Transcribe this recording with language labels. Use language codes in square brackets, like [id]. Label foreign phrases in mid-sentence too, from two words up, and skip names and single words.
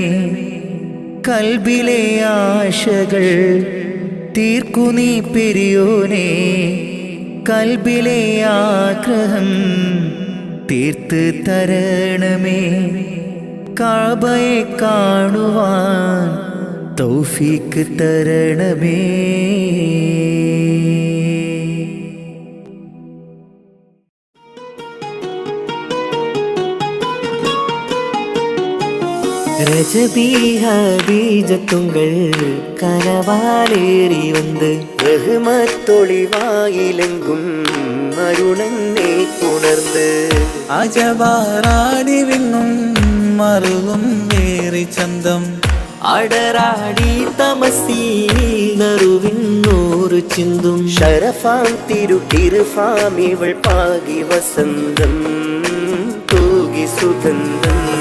[ml] കൽബിലെ ആശകൾ തീർക്കു നീ പെരിയോനെ, കൽബിലെ ആഗ്രഹം തീർത്ത് തരണമേ. കഅബയെ കാണുവാൻ തൗഫീക്ക് തരണമേ. [ta] ரஜபீஜத்துங்கள் கனவாலேறி வந்து ரஹ்மத்தொளிவாயிலெங்கும் அருணனை உணர்ந்து [ml] അജവാറാടി വിണ്ണും മറുകും വേറി ചന്തം അടരാടി തമസീൽ നറുവിന്നൂറ് ചിന്തും ഷറഫാം തിരുക്കിരുഫാമിവൾ പാകി വസന്തം തൂകി സുഗന്ധം